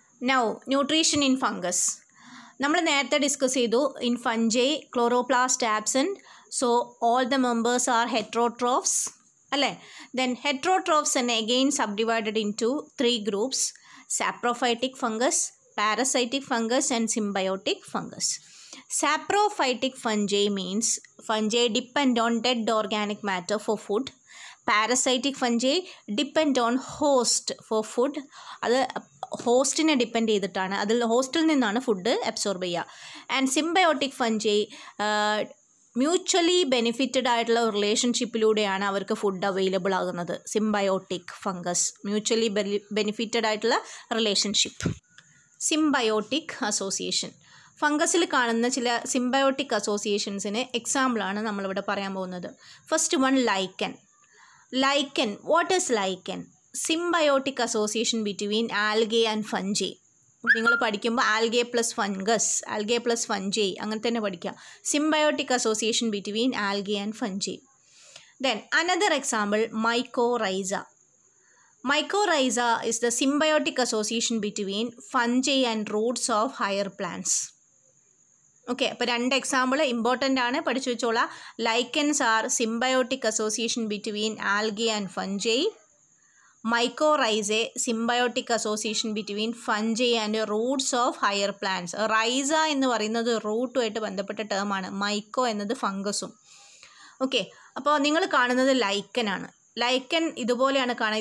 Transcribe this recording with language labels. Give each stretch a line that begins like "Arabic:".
English: Now nutrition in fungus.
Malayalam: നമ്മൾ നേരത്തെ discuss ചെയ്തു,
English: In fungi chloroplast absent, so all the members are heterotrophs അല്ലേ. Then heterotrophs തന്നെ again subdivided into 3 groups: saprophytic fungus, parasitic fungus and symbiotic fungus. Saprophytic fungi means fungi depend on dead organic matter for food. Parasitic fungi depend on host for food.
Malayalam: അത് ഹോസ്റ്റിനെ depend ചെയ്തിട്ടാണ്, അതിൽ ഹോസ്റ്റിൽ നിന്നാണ് food absorb ചെയ്യുക. And symbiotic fungi mutually benefited ആയിട്ടുള്ള റിലേഷൻഷിപ്പിലൂടെയാണ് അവർക്ക് food available ആകുന്നത്. Symbiotic fungus, mutually benefited ആയിട്ടുള്ള relationship. Symbiotic association. ഫംഗസിൽ കാണുന്ന ചില സിംബയോട്ടിക് അസോസിയേഷൻസിന് എക്സാമ്പിളാണ് നമ്മളിവിടെ പറയാൻ പോകുന്നത്.
English: First one, lichen. Lichen, what is lichen? Symbiotic association between algae and fungi.
Malayalam: നിങ്ങൾ പഠിക്കുമ്പോൾ algae plus fungus, algae plus fungi അങ്ങനെ തന്നെ പഠിക്കുക.
English: Symbiotic association between algae and fungi. Then another example, mycorrhiza. Mycorrhiza is the symbiotic association between fungi and roots of higher plants.
Malayalam: Okay, അപ്പോൾ 2 example important ആണ്, പഠിച്ചു വെച്ചോളാം.
English: Lichens are symbiotic association between algae and fungi. Mycorrhizae symbiotic association between fungi and roots of higher plants.
Malayalam: Rhiza എന്ന് പറയുന്നത് റൂട്ടുമായിട്ട് ബന്ധപ്പെട്ട ടേമാണ്. മൈക്കോ എന്നത് ഫംഗസും. Okay, അപ്പോൾ നിങ്ങൾ കാണുന്നത് ലൈക്കനാണ്. ലൈക്കൻ ഇതുപോലെയാണ് കാണുക.